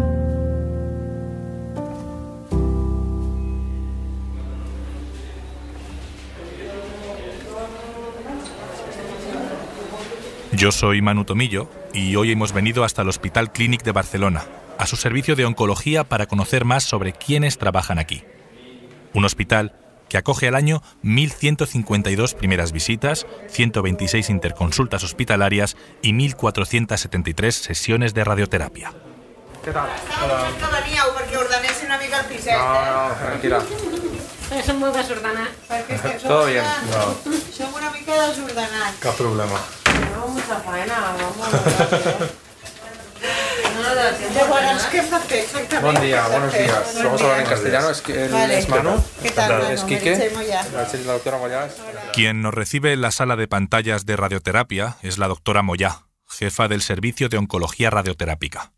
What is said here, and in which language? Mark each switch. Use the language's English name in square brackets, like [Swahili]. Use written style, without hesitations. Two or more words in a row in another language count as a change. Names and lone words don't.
[Spanish] Yo soy Manu Tomillo y hoy hemos venido hasta el Hospital Clínic de Barcelona, a su servicio de oncología para conocer más sobre quiénes trabajan aquí. Un hospital que acoge al año 1.152 primeras visitas, 126 interconsultas hospitalarias y 1.473 sesiones de radioterapia. ¿Qué tal? Estamos cerca [Catalan] venia perquè ordenéssim una mica el piset. No, tranquil·la. Som molt desordenats. [Spanish] Todo bien. [Catalan] Som una mica desordenats. Cap problema. [Spanish] Tenemos mucha faena, vamos. Buen día, buenos días. Vamos a hablar en castellano. Es Manu. ¿Qué tal, Es Manu? Quique. Moyá. La doctora Moyá. Quien nos recibe en la sala de pantallas de radioterapia es la doctora Moyá, jefa del servicio de oncología radioterápica.